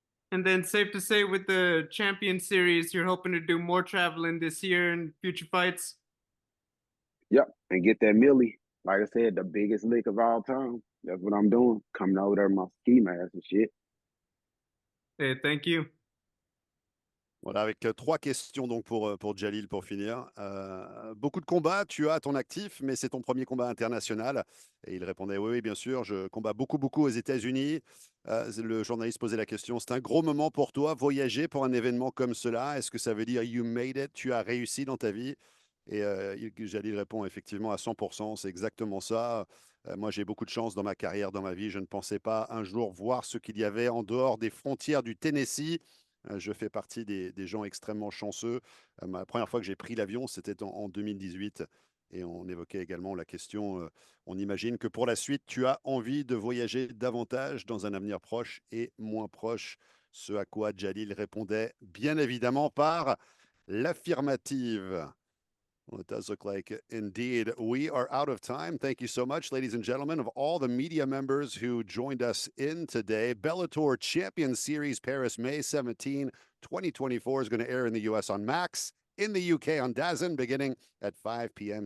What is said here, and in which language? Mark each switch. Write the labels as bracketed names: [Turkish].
[English] And then safe to say with the Champions Series, you're hoping to do more traveling this year and future fights? Yep, and get that Millie. Like I said, the biggest lick of all time. That's what I'm doing. Coming over there in my ski mask and shit. Hey, thank you. [French] Voilà, avec 3 questions donc pour Jalil pour finir. Beaucoup de combats, tu as à ton actif, mais c'est ton premier combat international. Et il répondait, oui, oui, bien sûr, je combats beaucoup aux États-Unis. Le journaliste posait la question, c'est un gros moment pour toi, voyager pour un événement comme cela. Est-ce que ça veut dire [English] you made it, [French] tu as réussi dans ta vie? Et Jalil répond effectivement à 100%, c'est exactement ça. Moi, j'ai beaucoup de chance dans ma carrière, dans ma vie. Je ne pensais pas un jour voir ce qu'il y avait en dehors des frontières du Tennessee. Je fais partie des gens extrêmement chanceux. La première fois que j'ai pris l'avion, c'était en 2018. Et on évoquait également la question, on imagine que pour la suite, tu as envie de voyager davantage dans un avenir proche et moins proche. Ce à quoi Jalil répondait bien évidemment par l'affirmative. [English] Well, it does look like it. Indeed. We are out of time. Thank you so much, ladies and gentlemen, of all the media members who joined us in today. Bellator Champions Series Paris, May 17, 2024 is going to air in the US on Max, in the UK on DAZN, beginning at 5 p.m.